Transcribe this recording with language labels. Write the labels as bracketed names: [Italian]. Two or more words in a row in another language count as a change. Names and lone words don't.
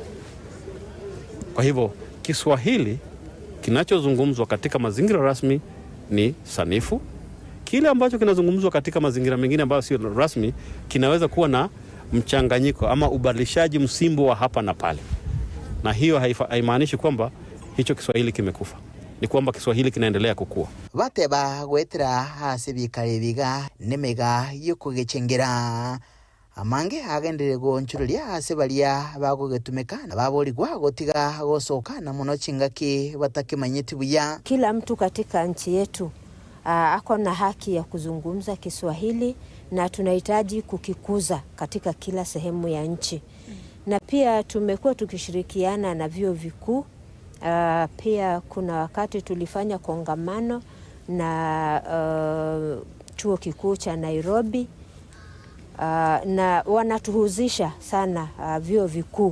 [Swahili] Kwa hivyo Kiswahili kinachozungumzwa katika mazingira rasmi ni sanifu. Kile ambacho kinazungumzwa katika mazingira mengine ambayo sio rasmi kinaweza kuwa na mchanganyiko ama ubadilishaji msimbo wa hapa na pale. Na hiyo haimaanishi kwamba hicho Kiswahili kimekufa. Ni kwamba Kiswahili kinaendelea kukua. [Gusii] Bateba gwetera hasi bikare biga nemega yokugecengera amange agendere gonchurulia hasi balia bagogetumeka na baborigwa gotiga gosoka na muno chingaki batakimanyiti buya. [Swahili] Kila mtu katika nchi yetu ako na haki ya kuzungumza Kiswahili na tunahitaji kukikuza katika kila sehemu ya nchi. Na pia tumekuwa tukishirikiana na vyuo vikuu. Pia kuna wakati tulifanya kongamano na chuo kikuu cha Nairobi na wanatuhusisha sana vyuo vikuu.